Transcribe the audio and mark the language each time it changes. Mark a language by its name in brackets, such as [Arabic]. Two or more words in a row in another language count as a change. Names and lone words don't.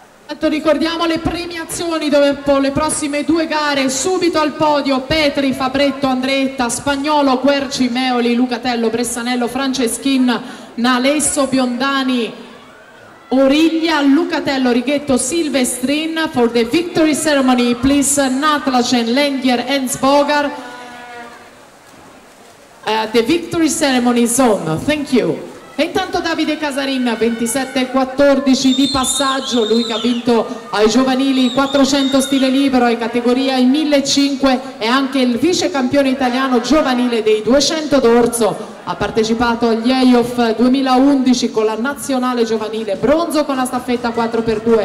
[Italian] Ricordiamo le premiazioni dopo le prossime due gare. Subito al podio Petri, Fabretto, Andretta, Spagnolo, Querci, Meoli, Lucatello, Bressanello, Franceschin, Nalesso, Biondani, Origlia, Lucatello, Righetto, Silvestrin. [English] For the victory ceremony, please Natlacen, Lengier and Svogar. The victory ceremony zone, thank you. [Italian] E intanto Davide Casarin, 27-14 di passaggio, lui che ha vinto ai giovanili 400 stile libero, ai categoria i 1500, e anche il vice campione italiano giovanile dei 200 d'orso. Ha partecipato agli EIOF 2011 con la nazionale giovanile, bronzo con la staffetta 4x2.